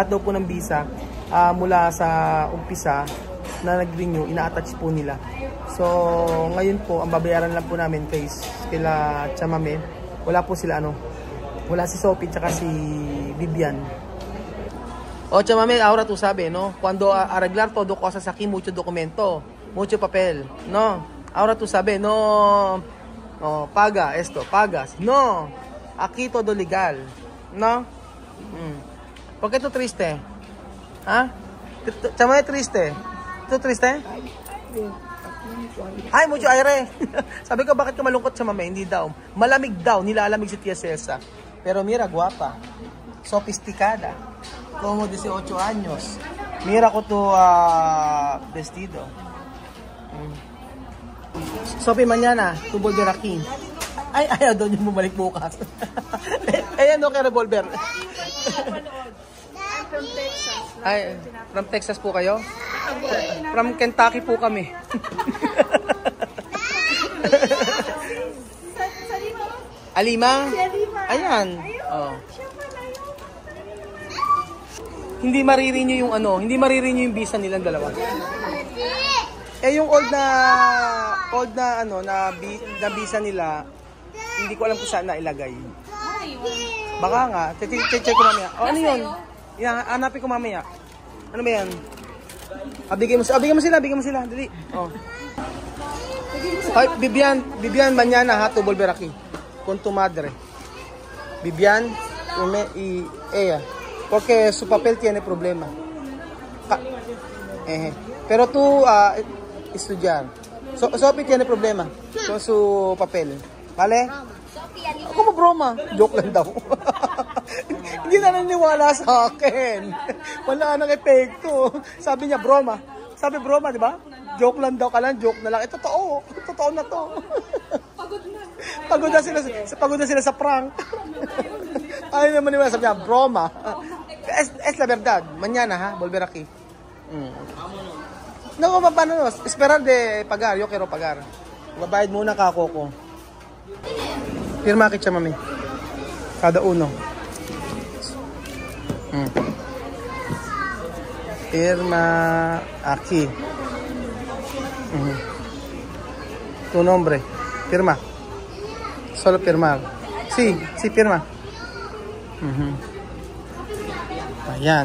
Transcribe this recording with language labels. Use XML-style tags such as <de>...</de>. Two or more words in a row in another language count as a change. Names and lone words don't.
<tl>Lahat daw po ng visa mula sa umpisa na nag-renew, ina-attach po nila. So, ngayon po, ang babayaran lang po namin kila Chamame. Wala po sila wala si Sophie tsaka si Vivian. O Chamame,</tl> <es>ahora tú sabes, ¿no? Cuando arreglar todo cosas aquí, mucho documento, mucho papel, ¿no? Ahora tú sabes, no, paga esto, pagas, no, aquí todo legal, ¿no? ¿Por qué tú triste? ¿Ah? Chamame triste? ¿Tú triste? Ay, mucho aire.</es> <tl>Sabi ko, bakit ka malungkot, Chamame? Hindi daw. Malamig daw, nilalamig si Tia Cesa.</tl> <es>Pero mira, guapa, sofisticada. Como 18 años. Mira ko to vestido. Sophie, mañana, tu volver aquí.</es> <tl>Ay, ayaw daw niyo bumalik bukas. Ayan, no, kay revolver.</tl> <en>I'm from Texas.</en> <tl>Ay,</tl> <en>from Texas</en> <tl>po kayo?</tl> <en>From Kentucky</en> <tl>po kami. Alima? Ayan. Oh. Hindi marirenew yung hindi marirenew yung visa nilang dalawa. Yung old na na visa nila, hindi ko alam kung saan na ilagay. Baka nga, check ko mamaya. Ano yun? Hanapin ko mamaya. Ano ba yan? Bigyan mo sila, dali. Ay, Vivian,</tl> <es>mañana ha, tu volver aquí. Con tu madre. Vivian, ella. Porque su papel tiene problema. Pero tú estudiar. Sophie tiene problema con su papel. ¿Vale? Como broma?</es> <tl>Joke lang daw. Hindi na naniwala sa akin. Wala nang epekto. Sabi niya broma. Sabi broma, di ba? Joke lang daw ka lang, joke na lang. Totoo. Totoo na to. Pagod na sila sa prank. Ayaw naman niwala, sabi niya,</tl> <es>broma. Es la verdad. Mañana, ha? Volver aquí. No, paano? Esperar de pagar. Yo quiero pagar.</es> <tl>Babayad muna kako ko.</tl> <es>Firma kay Chamame. Kada uno. Firma aquí. Tu nombre. Firma. Solo firmar. Sí, firma.</es> <tl>Ayan.</tl>